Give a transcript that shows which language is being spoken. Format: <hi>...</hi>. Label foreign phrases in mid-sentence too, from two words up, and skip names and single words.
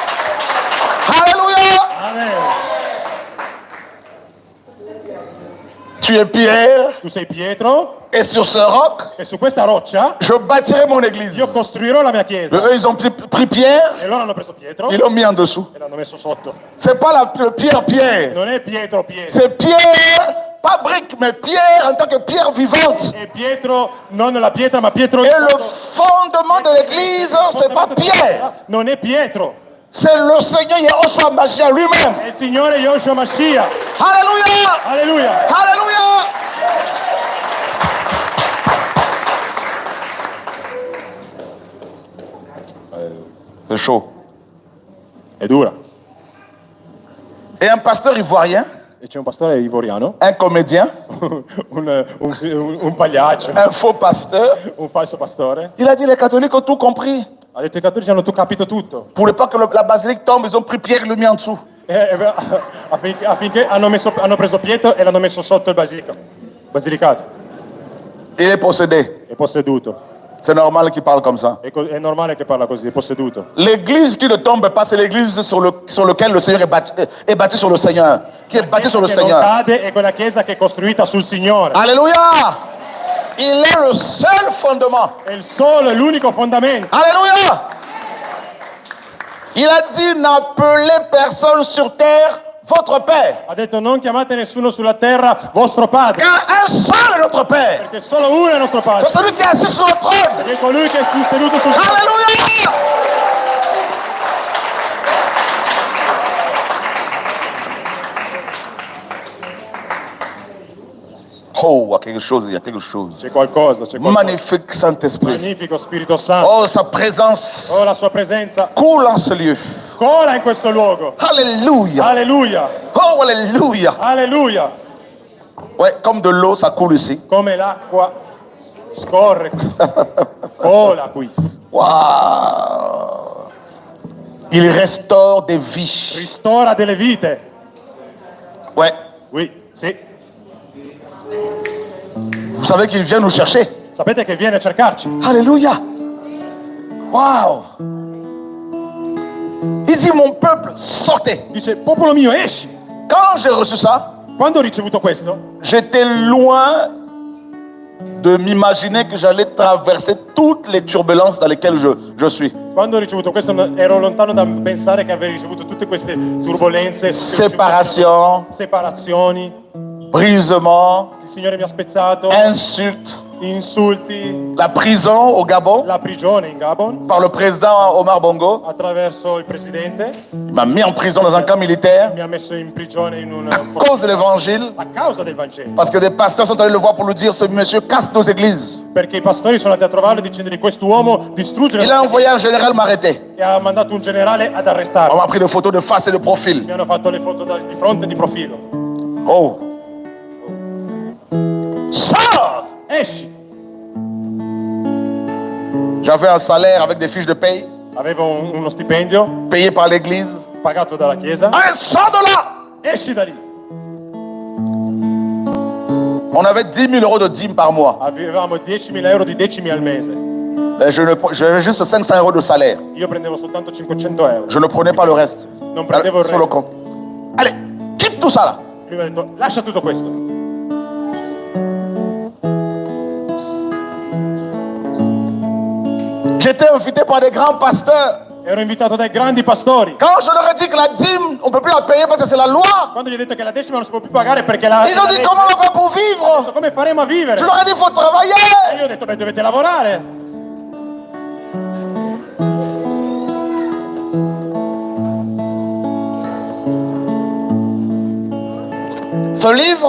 <fr>Alléluia! Amen. Tu es Pierre,</fr> <it>tu sei Pietro,</it> <fr>et sur ce roc,</fr> <it>e su questa roccia</it> <fr>je bâtirai mon église.</fr> <it>io costruirò la mia chiesa.</it> <fr>Eux, ils ont pris Pierre,</fr> <it>E loro hanno preso Pietro</it> <fr>ils l'ont mis en dessous.</fr> <it>e l'hanno messo sotto.</it> <fr>C'est pas le Pierre.</fr> <it>Non è Pietro Pietro,</it> <fr>C'est Pierre, pas brique, mais Pierre en tant que pierre vivante.</fr> <it>è Pietro, non la pietra, ma Pietro.</it> <fr>Et le fondement de l'église, c'est pas Pierre.</fr> <it>Non è Pietro,</it> <fr>C'est le Seigneur Yahushua Mashiach lui-même.</fr> <it>è il Signore Yoshua Mashiach.</it> <fr>Alléluia!</fr> <it>Alleluia!</it> <fr>Alléluia! C'est chaud.</fr> <it>È dura.</it> <fr>Et un pasteur ivoirien,</fr> <it>E c'è un pastore ivoriano,</it> <fr>un comédien,</fr> <it>un pagliaccio,</it> <fr>un faux pasteur,</fr> <it>un falso pastore.</it> <fr>il a dit les catholiques ont tout compris.</fr> <it>Ha detto i cattolici hanno capito tutto.</it> <fr>Pour ne pas que la basilique tombe, ils ont pris Pierre et l'ont mis en dessous.</fr> <it>Affinché hanno preso Pietro e l'hanno messo sotto il basilicato.</it> <fr>Il est possédé.</fr> <it>È posseduto.</it> <fr>C'est normal qu'il parle comme ça.</fr> <it>È normale che parla così, è posseduto.</it> <fr>L'église qui ne tombe pas, c'est l'église sur laquelle le Seigneur est bâti sur le Seigneur. Qui est bâti sur le</fr> <it>Che non</it> <fr>Seigneur.</fr> <it>cade è quella chiesa che è costruita sul Signore.</it> <fr>Alléluia! Il est le seul fondement.</fr> <it>È il solo e l'unico fondamento.</it> <fr>Alléluia! Il a dit, n'appelez personne sur terre votre Père.</fr> <it>Ha detto non chiamate nessuno sulla terra vostro padre,</it> <fr>Car un seul est notre Père.</fr> <it>perché solo uno è nostro padre.</it> <fr>C'est celui qui est assis sur le trône.</fr> <it>Che è colui che è seduto sul trono.</it> <fr>Alléluia! Oh, il y a quelque chose, il y a quelque chose.</fr> <it>C'è qualcosa.</it> <fr>Magnifique Saint-Esprit.</fr> <it>Magnifico Spirito Santo.</it> <fr>Oh, sa présence</fr> <it>Oh, la sua presenza</it> <fr>coule en ce lieu.</fr> <it>cola in questo luogo.</it> <fr>Alléluia.</fr> <it>Alleluia,</it> <fr>Oh, alléluia.</fr> <it>alleluia.</it> <fr>Ouais, comme de l'eau, ça coule ici.</fr> <it>Come l'acqua scorre qui. Cola qui.</it> <fr>Waouh. Il restaure des vies.</fr> <it>Ristora delle vite.</it> <fr>Ouais.</fr> <it>Oui, sì.</it> <fr>Vous savez qu'il vient nous chercher.</fr> <it>Sapete che viene a cercarci.</it> <fr>Alléluia. Waouh. Il dit, mon peuple, sortez.</fr> <it>Dice, popolo mio, esci.</it> <fr>Quand j'ai reçu ça,</fr> <it>Quando ho ricevuto questo,</it> <fr>j'étais loin de m'imaginer que j'allais traverser toutes les turbulences dans lesquelles je suis.</fr> <it>quando ho ricevuto questo ero lontano da pensare che avrei ricevuto tutte queste turbolenze,</it> <fr>Séparation,</fr> <it>separazioni.</it> <fr>brisement,</fr> <it>Il Signore mi ha spezzato,</it> <fr>insultes,</fr> <it>insulti,</it> <fr>la prison au Gabon</fr> <it>la prigione in Gabon</it> <fr>par le président Omar Bongo.</fr> <it>attraverso il presidente.</it> <fr>Il m'a mis en prison dans un camp militaire</fr> <it>Mi ha messo in prigione in un</it> <fr>à cause de l'évangile.</fr> <it>a causa del Vangelo,</it> <fr>Parce que des pasteurs sont allés le voir pour lui dire, ce monsieur casse nos églises.</fr> <it>perché i pastori sono andati a trovarlo dicendogli quest'uomo distrugge</it> <fr>Il a envoyé un général m'arrêter.</fr> <it>e ha mandato un generale ad</it> <fr>On</fr> <it>arrestarlo.</it> <fr>m'a pris des photos de face et de profil.</fr> <it>Mi hanno fatto le foto di fronte e di profilo.</it> <fr>Oh. Sors!</fr> <it>Esci!</it> <fr>J'avais un salaire avec des fiches de paye</fr> <it>Avevo uno stipendio</it> <fr>payé par l'église.</fr> <it>pagato dalla chiesa.</it> <fr>Allez, sors de là!</fr> <it>Esci da lì!</it> <fr>On avait 10 000 euros de dîmes par mois.</fr> <it>Avevamo 10.000 euro di decimi al mese.</it> <fr>Et j'avais juste 500 euros de salaire.</fr> <it>Io prendevo soltanto 500 euro.</it> <fr>Je ne prenais pas le reste.</fr> <it>Non prendevo il</it> <fr>Sur le</fr> <it>resto.</it> <fr>compte. Allez, quitte tout ça là.</fr> <it>Lui mi ha detto lascia tutto questo.</it> <fr>J'étais invité par des grands pasteurs.</fr> <it>Ero invitato dai grandi pastori.</it> <fr>Quand je leur ai dit que la dîme, on ne peut plus la payer parce que c'est la loi,</fr> <it>Quando gli ho detto che la decima non si può più pagare perché la...</it> <fr>ils ont dit comment on va faire pour vivre.</fr> <it>Come faremo a vivere?</it> <fr>Je leur ai dit il faut travailler.</fr> <it>E io ho detto, beh, dovete lavorare.</it> <fr>Ce livre</fr>